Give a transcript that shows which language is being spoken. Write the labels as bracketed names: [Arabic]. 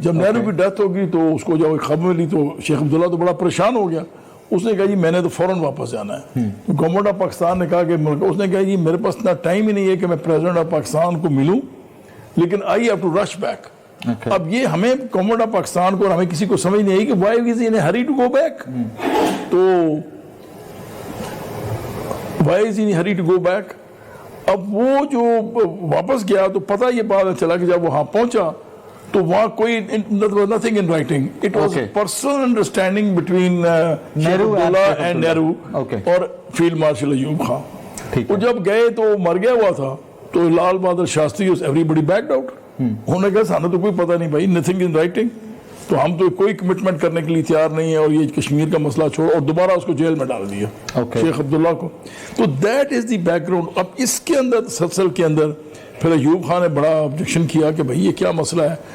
[Urdu] جب نہرو کی ڈیتھ ہوگی تو اس کو جب خبر ملی تو شیخ عبداللہ تو بڑا پریشان ہو گیا. اس نے کہا جی میں نے تو فوراً واپس جانا ہے. تو گورنمنٹ آف پاکستان نے کہا کہ اس نے کہا جی میرے پاس اتنا ٹائم ہی نہیں ہے کہ میں پریزیڈنٹ آف پاکستان کو ملوں, لیکن [English] I have to rush back. [Urdu] اب یہ ہمیں گورنمنٹ آف پاکستان کو اور ہمیں کسی کو سمجھ نہیں آئی کہ [English] Why is in a hurry to go back. تو why is in a hurry to go back. [Urdu] اب وہ جو واپس گیا تو پتہ یہ بات چلا کہ جب وہاں پہنچا تو وہاں کوئی [English] nothing in writing. It was personal understanding between Nehru and Nehru اور field marshal Ayub Khan. [Urdu] وہ جب گئے تو مر گیا ہوا تھا, تو Lal Bahadur Shastri [English] everybody backed out. [Urdu] انہوں نے کہا سانو تو کوئی پتہ نہیں بھائی, [English] nothing in writing. [Urdu] تو ہم تو کوئی کمٹمنٹ کرنے کے لیے تیار نہیں ہے اور یہ کشمیر کا مسئلہ چھوڑ اور دوبارہ اس کو جیل میں ڈال دیا شیخ عبداللہ کو. تو [English] That is the background. [Urdu] اب اس کے اندر تسلسل کے اندر پھر ایوب خان نے بڑا آبجیکشن کیا کہ بھائی یہ کیا مسئلہ ہے.